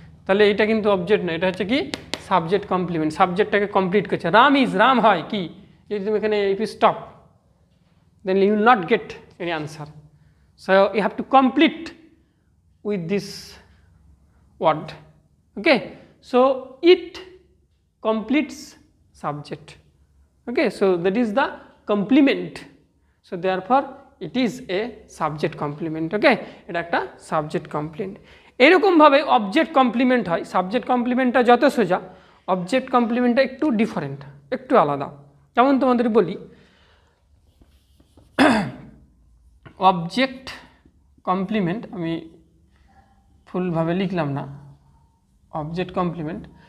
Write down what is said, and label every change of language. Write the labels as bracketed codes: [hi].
[bn] তাহলে এটা কিন্তু অবজেক্ট নয়, এটা হচ্ছে কি সাবজেক্ট কমপ্লিমেন্ট, সাবজেক্টটাকে কমপ্লিট করছে। [en] RAM is, [bn] রাম হয় কি, যদি তুমি এখানে [en] If you stop then you will not get any answer, so you have to complete with this word. Okay, so it completes subject. Okay, so that is the complement, so therefore it is a subject complement. Okay, [bn] এটা একটা subject complement. এরকম ভাবে object complement হয়। Subject কমপ্লিমেন্টটা যত সোজা, object কমপ্লিমেন্টটা একটু different, একটু আলাদা। যেমন তোমাদের বলি, অবজেক্ট কমপ্লিমেন্ট, আমি ফুলভাবে লিখলাম না, অবজেক্ট কমপ্লিমেন্ট।